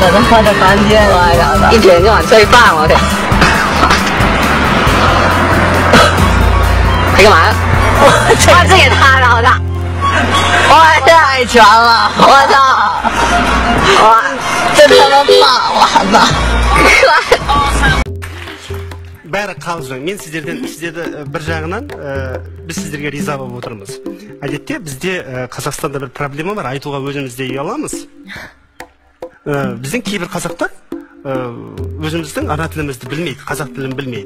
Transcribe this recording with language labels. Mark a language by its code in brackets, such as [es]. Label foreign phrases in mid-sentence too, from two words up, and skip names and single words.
[zh] 在他妈这盘街，我操！一天就想吃饭，我天！你干嘛？哇，这也塌了，我操！哇，太全了！我操！哇，真他妈棒！我操！ [kk] бәрі қалжың. Мен сіздерді бір жағынан біз сіздерге риза болып отырмыз. Әдетте бізде Қазақстанда бір проблема бар, айтуға өзімізде ұяламыз. Біздің кейбір қазақтар өзіміздің ана тілімізді білмейді, қазақ тілін білмейді.